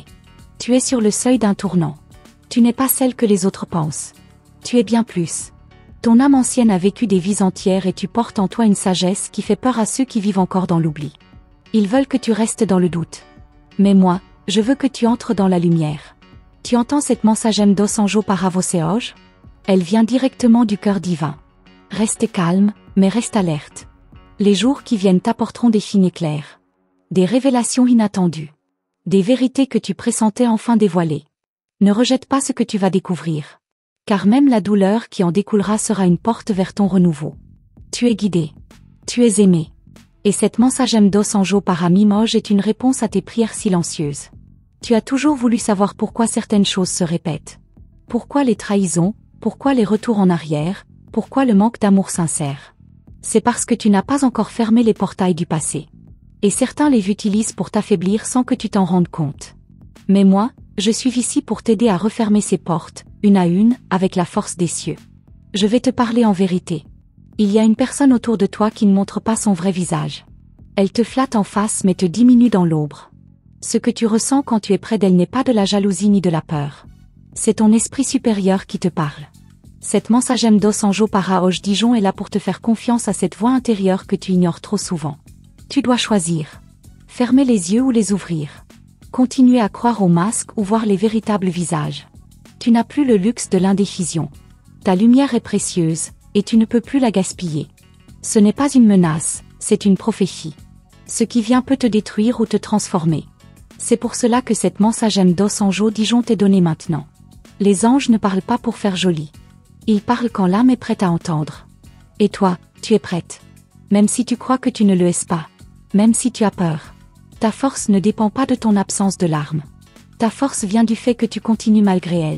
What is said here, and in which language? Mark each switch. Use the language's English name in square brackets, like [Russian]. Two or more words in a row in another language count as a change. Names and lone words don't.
[French] Tu es sur le seuil d'un tournant. Tu n'es pas celle que les autres pensent. Tu es bien plus. Ton âme ancienne a vécu des vies entières et tu portes en toi une sagesse qui fait peur à ceux qui vivent encore dans l'oubli. Ils veulent que tu restes dans le doute. Mais moi, je veux que tu entres dans la lumière. Tu entends cette [Portuguese] mensagem dos anjo para você hoje? [French] Elle vient directement du cœur divin. Reste calme, mais reste alerte. Les jours qui viennent t'apporteront des signes clairs. Des révélations inattendues. Des vérités que tu pressentais enfin dévoilées. Ne rejette pas ce que tu vas découvrir. Car même la douleur qui en découlera sera une porte vers ton renouveau. Tu es guidé. Tu es aimé. Et cette [Portuguese] mensagem dos anjo para mim hoje [French] est une réponse à tes prières silencieuses. Tu as toujours voulu savoir pourquoi certaines choses se répètent. Pourquoi les trahisons, pourquoi les retours en arrière, pourquoi le manque d'amour sincère. C'est parce que tu n'as pas encore fermé les portails du passé. Et certains les utilisent pour t'affaiblir sans que tu t'en rendes compte. Mais moi, je suis ici pour t'aider à refermer ces portes, une à une, avec la force des cieux. Je vais te parler en vérité. Il y a une personne autour de toi qui ne montre pas son vrai visage. Elle te flatte en face mais te diminue dans l'ombre. Ce que tu ressens quand tu es près d'elle n'est pas de la jalousie ni de la peur. C'est ton esprit supérieur qui te parle. Cette [Portuguese] mensagem dos anjo para hoje [French] Dijon est là pour te faire confiance à cette voix intérieure que tu ignores trop souvent. Tu dois choisir. Fermer les yeux ou les ouvrir. Continuer à croire aux masques ou voir les véritables visages. Tu n'as plus le luxe de l'indécision. Ta lumière est précieuse, et tu ne peux plus la gaspiller. Ce n'est pas une menace, c'est une prophétie. Ce qui vient peut te détruire ou te transformer. C'est pour cela que cette [Portuguese] mensagem dos anjo [French] Dijon t'est donnée maintenant. Les anges ne parlent pas pour faire joli. Ils parlent quand l'âme est prête à entendre. Et toi, tu es prête. Même si tu crois que tu ne le es pas. Même si tu as peur. Ta force ne dépend pas de ton absence de larmes. Ta force vient du fait que tu continues malgré elle.